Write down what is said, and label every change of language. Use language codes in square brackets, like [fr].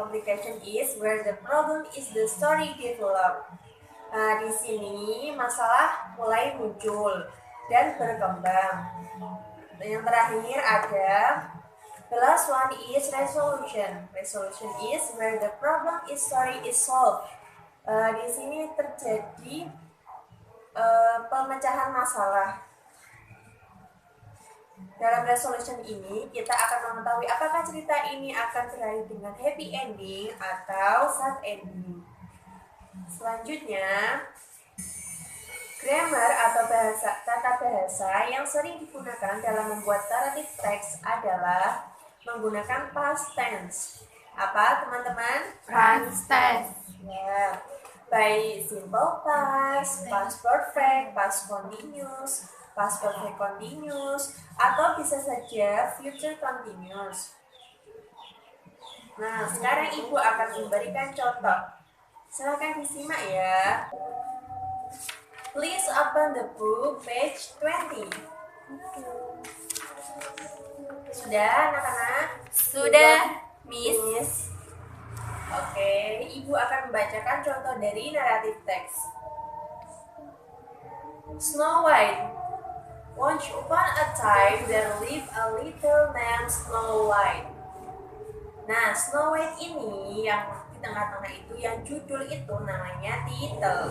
[en] Complication is where the problem is the story developed. [id] Nah, di sini masalah mulai muncul dan berkembang. [en] Yang terakhir ada the last one is resolution. Resolution is where the problem is story is solved. [id] Di sini terjadi pemecahan masalah. Dalam resolution ini kita akan mengetahui apakah cerita ini akan berakhir dengan happy ending atau sad ending. Selanjutnya, grammar atau tata bahasa yang sering digunakan dalam membuat narrative text adalah menggunakan past tense. Apa, teman-teman? [en] Past tense. Ya, by simple past, past perfect, past continuous, past perfect continuous, atau bisa saja future continuous. [id] Nah, sekarang Ibu akan memberikan contoh. [en] Silakan disimak ya. Please open the book page 20. [id] Sudah, anak-anak? Sudah, Miss. Oke, Ibu akan membacakan contoh dari naratif teks. [en] Snow White. Once upon a time there lived a little named Snow White. [id] Nah, Snow White ini yang di tengah-tengah itu, yang judul itu namanya title.